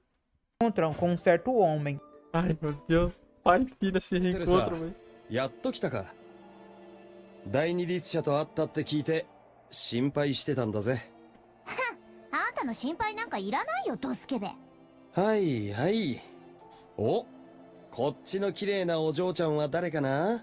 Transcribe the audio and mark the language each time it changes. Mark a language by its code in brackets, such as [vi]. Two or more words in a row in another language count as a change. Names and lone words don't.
[pt] Encontram com um certo homem. Ai, meu Deus. Pai e filha se reencontram, velho. [ja] やっと来たか。第二律者と会ったって聞いて心配してたんだぜ。あんたの心配なんかいらないよ、ドスケベ。はいはい。お、こっちの綺麗なお嬢ちゃんは誰かな。